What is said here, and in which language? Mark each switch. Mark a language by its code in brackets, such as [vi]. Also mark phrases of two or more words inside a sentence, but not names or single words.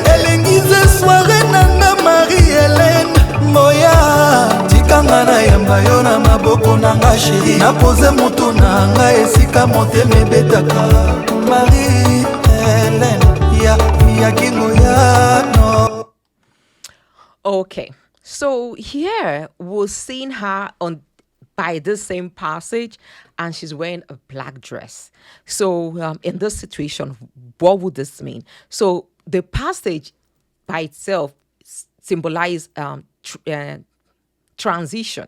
[ln] Elengize soirée nanga Marie-Hélène. Moya, tikanga na yamba yo na maboko nanga chéri. Na pose moto nanga esika motema ebetaka. Marie-Hélène, ya kingo ya no. [en] okay. So here we're seeing her on by this same passage, and she's wearing a black dress. So in this situation, what would this mean? So the passage by itself symbolizes transition.